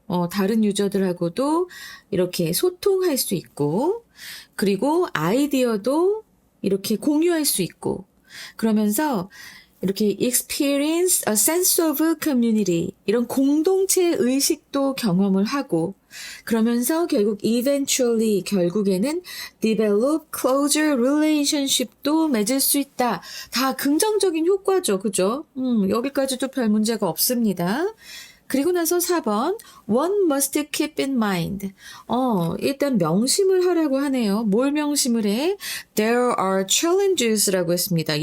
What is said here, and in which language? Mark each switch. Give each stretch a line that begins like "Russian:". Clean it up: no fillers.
Korean: 다른 유저들하고도 이렇게 소통할 수 있고, 그리고 아이디어도 이렇게 공유할 수 있고, 그러면서 이렇게
English: experience a sense of community,
Korean: 이런 공동체 의식도 경험을 하고, 그러면서 결국
English: eventually,
Korean: 결국에는
English: develop closer relationship
Korean: 도 맺을 수 있다. 다 긍정적인 효과죠. 그죠? 여기까지도 별 문제가 없습니다. 그리고 나서 4번,
English: one must keep in mind.
Korean: 일단 명심을 하라고 하네요. 뭘 명심을 해?
English: There are challenges
Korean: 라고 했습니다.